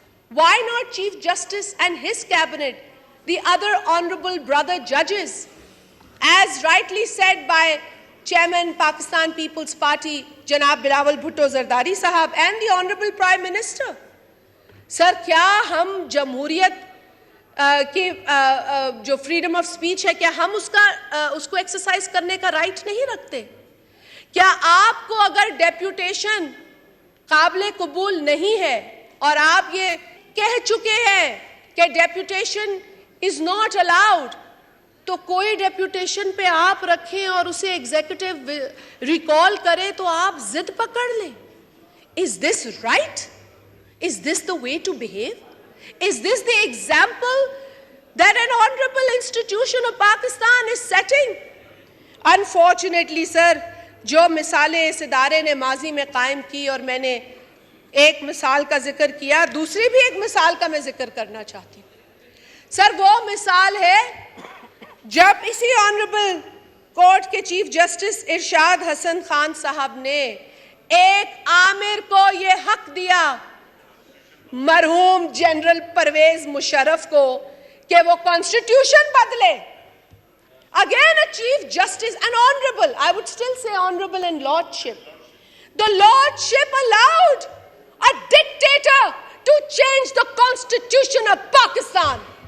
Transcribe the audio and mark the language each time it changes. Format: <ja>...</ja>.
<en>Why not Chief Justice and his Cabinet, the other honorable brother judges? As rightly said by Chairman Pakistan People's Party, Janab Bilawal Bhutto Zardari Sahab, and the Honorable Prime Minister. Sir,</en> <ur>kya hum jamhuriyat کہ جو freedom of speech ہے، کیا ہم اس کو exercise کرنے کا right نہیں رکھتے؟ کیا آپ کو اگر ڈیپوٹیشن قابل قبول نہیں ہے اور آپ یہ کہہ چکے ہیں کہ ڈیپوٹیشن از ناٹ الاؤڈ، تو کوئی ڈیپوٹیشن پہ آپ رکھیں اور اسے ایگزیکٹو ریکال کریں تو آپ ضد پکڑ لیں؟</ur> <en>Is this right? Is this the way to behave? Is this the example that an honorable institution of Pakistan is setting? Unfortunately, sir,</en> <ur>جو مثالیں اس ادارے نے ماضی میں قائم کی، اور میں نے ایک مثال کا ذکر کیا، دوسری بھی ایک مثال کا میں ذکر کرنا چاہتی ہوں سر۔ وہ مثال ہے جب اسی آنریبل کورٹ کے چیف جسٹس ارشاد حسن خان صاحب نے ایک آمر کو یہ حق دیا، مرحوم جنرل پرویز مشرف کو، کہ وہ کانسٹیٹیوشن بدلے.</ur> <en>Again a chief justice, an honorable, I would still say honorable and lordship. The lordship allowed a dictator to change the constitution of Pakistan.</en>